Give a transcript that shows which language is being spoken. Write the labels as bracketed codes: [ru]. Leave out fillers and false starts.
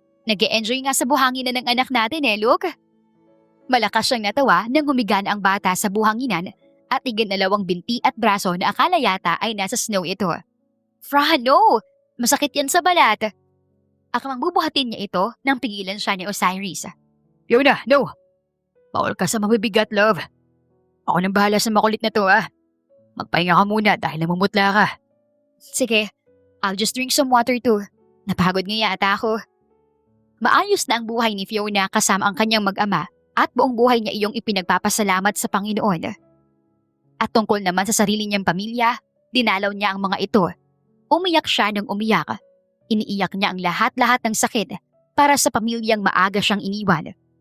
[tl] Nag-e-enjoy nga sa buhanginan ng anak natin look. Malakas siyang natawa nang humiga na ang bata sa buhanginan at iginalawang binti at braso na akala yata ay nasa snow ito. [en] Fran, no! [tl] Masakit yan sa balat. Akmang bubuhatin niya ito nang pigilan siya ni Osiris. [en] Fiona, no! [tl] Bawal ka sa mabibigat, love. Ako nang bahala sa makulit na to, ah. Magpahinga ka muna dahil namumutla ka. [en] Sige, I'll just drink some water too. [tl] Napagod nga yata ako. Maayos na ang buhay ni Fiona kasama ang kanyang mag-ama at buong buhay niya iyong ipinagpapasalamat sa Panginoon. At tungkol naman sa sarili niyang pamilya, dinalaw niya ang mga ito. Umiyak siya ng umiyak. Iniiyak niya ang lahat-lahat ng sakit para sa pamilyang maaga siyang iniwan.